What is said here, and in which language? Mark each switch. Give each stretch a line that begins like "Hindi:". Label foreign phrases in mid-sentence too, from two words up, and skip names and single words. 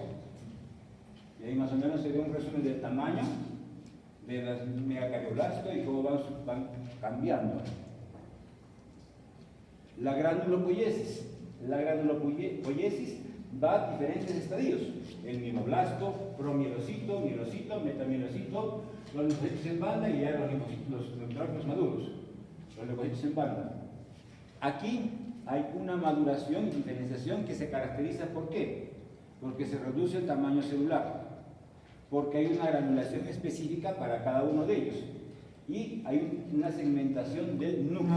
Spanish: Y ahí más o menos se ve un resumen del tamaño de las megacarioblásticos y cómo van cambiando. La granulopoiesis. La granulopoiesis va a diferentes estadios: el mieloblasto, promielocito, mielocito, metamielocito, los linfocitos en banda y ya los neutrófilos maduros, los leucocitos en banda. Aquí hay una maduración y diferenciación que se caracteriza ¿por qué? Porque se reduce el tamaño celular, porque hay una granulación específica para cada uno de ellos y hay una segmentación del núcleo.